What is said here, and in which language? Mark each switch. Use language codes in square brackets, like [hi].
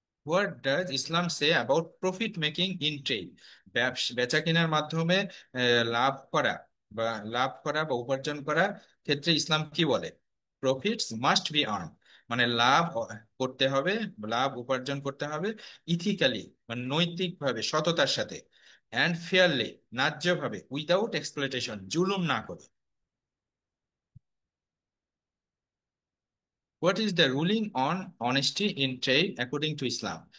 [en] What does Islam say about profit making in trade? [bn] বেচা কেনার মাধ্যমে লাভ করা বা উপার্জন করার ক্ষেত্রে ইসলাম কি বলে? [en] profits must be earn, [bn] মানে লাভ করতে হবে, লাভ উপার্জন করতে হবে ইথিক্যালি মানে নৈতিকভাবে, সততার সাথে, অ্যান্ড ফেয়ারলি ন্যায্যভাবে, [en] without exploitation [bn] জুলুম না করে। [en] What is the ruling on honesty in trade according to Islam?